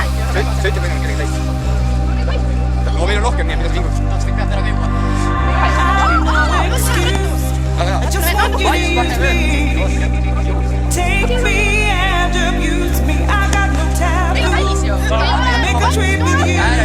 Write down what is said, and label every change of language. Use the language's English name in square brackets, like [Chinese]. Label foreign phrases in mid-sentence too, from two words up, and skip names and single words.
[Estonian] 7 minutit kell 11. No meil on rohkem nii, et mida vinguks. Kõik pead ära viima. [English] Take me and abuse me. I got no time. Make a trip with you.